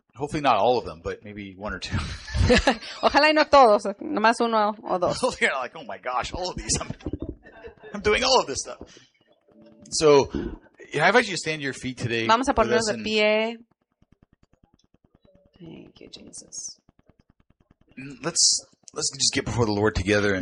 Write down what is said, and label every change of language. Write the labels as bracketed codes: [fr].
[en] Hopefully not all of them, but maybe one or two. [es] Ojalá y no todos, nomás uno o dos. [en] You're like, oh my gosh, all of these. I'm doing all of this stuff. So, yeah, I invite you to stand to your feet today. [es] Vamos a ponernos de pie. [en] Thank you, Jesus. Let's just get before the Lord together. And